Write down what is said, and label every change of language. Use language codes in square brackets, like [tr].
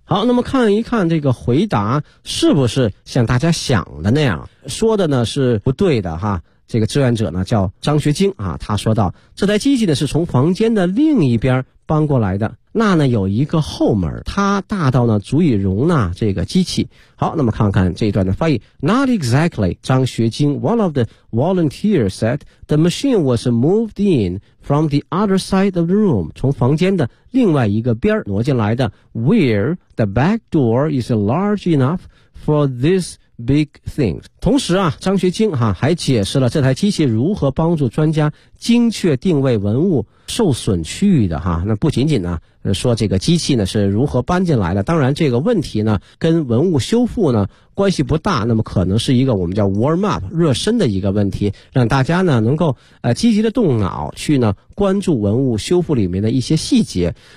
[zh] 好，那么看一看这个回答是不是像大家想的那样说的呢是不对的哈，这个志愿者呢叫张学晶啊，他说道，这台机器呢是从房间的另一边搬过来的，那呢有一个后门，它大到呢足以容纳这个机器。好，那么看看这一段的翻译。 [en] Not exactly, 张学晶 One of the volunteers said, The machine was moved in from the other side of the room, [zh] 从房间的另外一个边挪进来的。 [en] Where the back door is large enough for this big things. [zh] 同时啊，张学晶啊还解释了这台机器如何帮助专家精确定位文物受损区域的哈，那不仅仅呢说这个机器呢是如何搬进来的，当然这个问题呢跟文物修复呢关系不大，那么可能是一个我们叫 warm up 热身的一个问题，让大家呢能够积极的动脑去呢关注文物修复里面的一些细节。